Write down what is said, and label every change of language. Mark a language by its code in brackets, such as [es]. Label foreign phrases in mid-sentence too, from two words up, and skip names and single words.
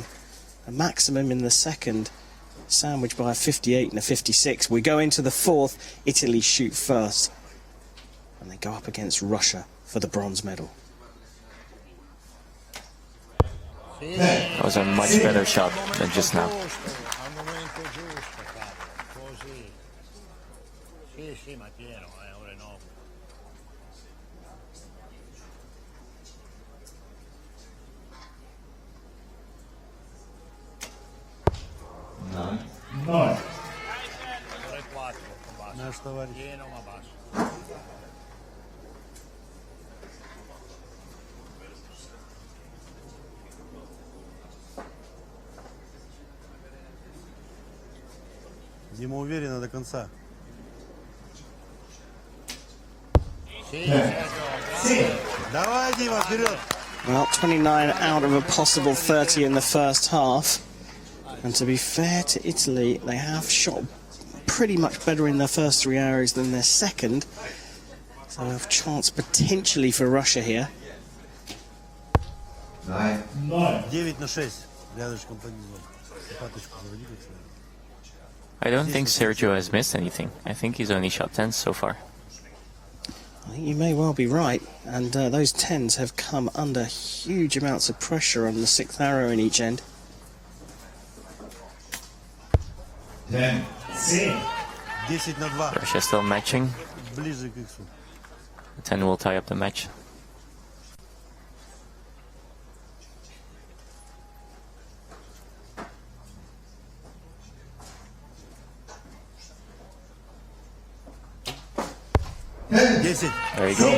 [en] A maximum in the second, sandwiched by a 58 and a 56. We go into the fourth. Italy shoot first, and they go up against Russia for the bronze medal. That was a much better shot than just now. [it] Al momento giusto, capo. Così. Sì, sì, ma è pieno, ore 9. [en] Nine. [it] Ore 4, basso. [ru] Наш товарищ. [it] Pieno ma basso. [ru] Дима уверенно до конца. Давай, Дима, вперед! [en] Well, 29 out of a possible 30 in the first half. And to be fair to Italy, they have shot pretty much better in their first 3 arrows than their second. So we have a chance potentially for Russia here. 9. [ru] 9 на 6. Рядышком понизу. Паточку заводи, как следует. [en] I don't think Sergio has missed anything. I think he's only shot 10 so far. I think you may well be right, and those 10s have come under huge amounts of pressure on the 6th arrow in each end. 10. [ru] 10 на 2. [en] Russia still matching. [ru] Ближе к иксу. [en] 10 will tie up the match. There you go.